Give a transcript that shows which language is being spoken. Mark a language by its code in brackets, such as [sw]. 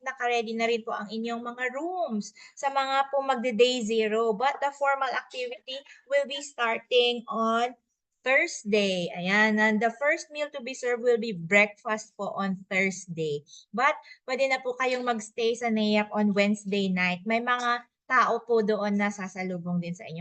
[tl] Naka-ready na rin po ang inyong mga rooms sa mga po magde-day zero. [en] But the formal activity will be starting on Thursday. Ayan. And the first meal to be served will be breakfast po on Thursday. [tl] But pwede na po kayong magstay sa NAIAP [en] on Wednesday night. [tl] May mga tao po doon na sasalubong din sa inyo.